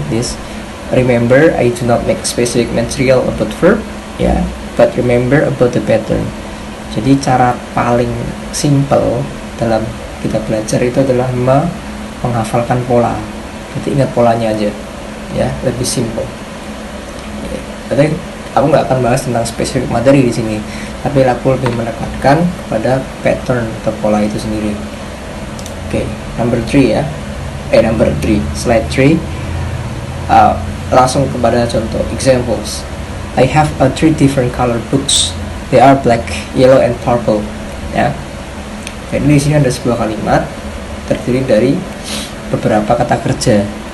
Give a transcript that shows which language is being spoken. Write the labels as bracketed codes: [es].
[en] This, remember, I do not make specific material about verb ya, but remember about the pattern. [id] Jadi cara paling simple dalam kita belajar itu adalah menghafalkan pola. Jadi ingat polanya aja ya, lebih simple. Tapi aku nggak akan bahas tentang spesifik materi di sini, tapi aku lebih menekankan pada pattern atau pola itu sendiri. [en] Oke, number 3 ya. Number 3, slide 3. [id] Langsung kepada contoh examples. [en] I have 3 different color books. They are black, yellow, and purple. [id] Ya. Jadi di sini ada sebuah kalimat terdiri dari beberapa kata kerja.